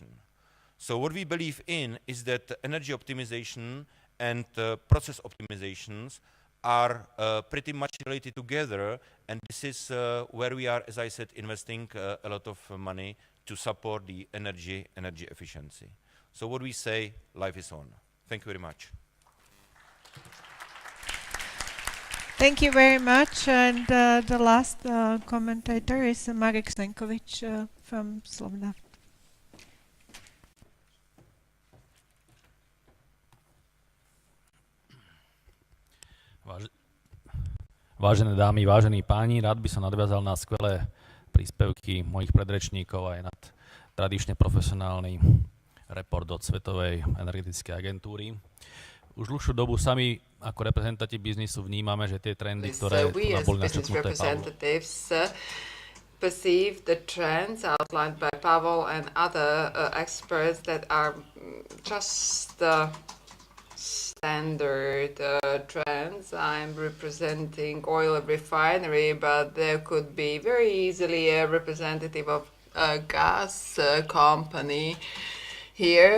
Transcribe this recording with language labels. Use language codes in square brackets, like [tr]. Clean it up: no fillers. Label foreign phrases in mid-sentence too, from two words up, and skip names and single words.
[en] So what we believe in is that energy optimization and process optimizations are pretty much related together, and this is where we are, as I said, investing a lot of money to support the energy efficiency. So what we say, life is on. Thank you very much. Thank you very much. And the last commentator is Marek Senkovič from SLOVNAFT. [sk] Vážené dámy, vážení páni, rád by som nadviazal na skvelé príspevky mojich predrečníkov aj nad tradične profesionálny report od Svetovej energetickej agentúry. Už dlhšiu dobu sami ako reprezentanti biznisu vnímame, že tie trendy, ktoré tu boli načrtnuté Pawel, [en] perceive the trends outlined by Pawel and other experts that are just standard trends. I'm representing oil refinery, but there could be very easily a representative of a gas company here.